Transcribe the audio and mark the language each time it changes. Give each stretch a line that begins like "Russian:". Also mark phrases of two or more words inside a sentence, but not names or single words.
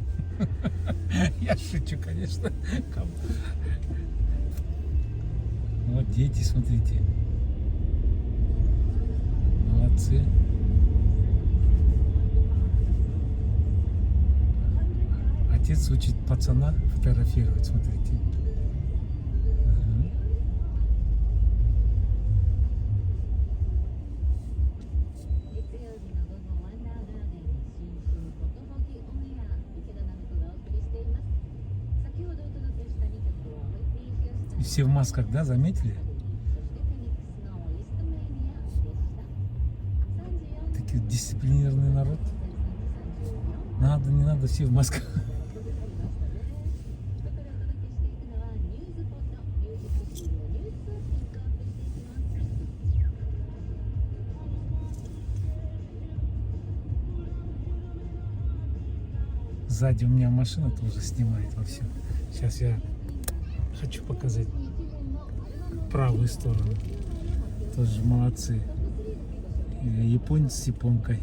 Russian: Я шучу, конечно. Вот дети, смотрите. Молодцы. Отец учит пацана фотографировать, смотрите. Ага.
Japanese: 月曜日の午後ワンダーガーデン新春フォトモギオンエア池田直人がお送りしています。先ほどお届けした2曲はウィッティ・ヒューストン
Russian: И все в масках, да, заметили?
Japanese: そしてフェニックスのイーストメイニアでした。3時4分
Russian: Такой дисциплинированный народ.
Japanese: 34
Russian: Надо, не надо, все в масках.
Japanese: 分かりましたね。ここからお届けしていくのはニュースポットミュージックシーンのニュースをピックアップしていきます。
Russian: Сзади у меня машина тоже снимает во все. Сейчас я хочу показать правую сторону. Тоже молодцы. Японец с японкой.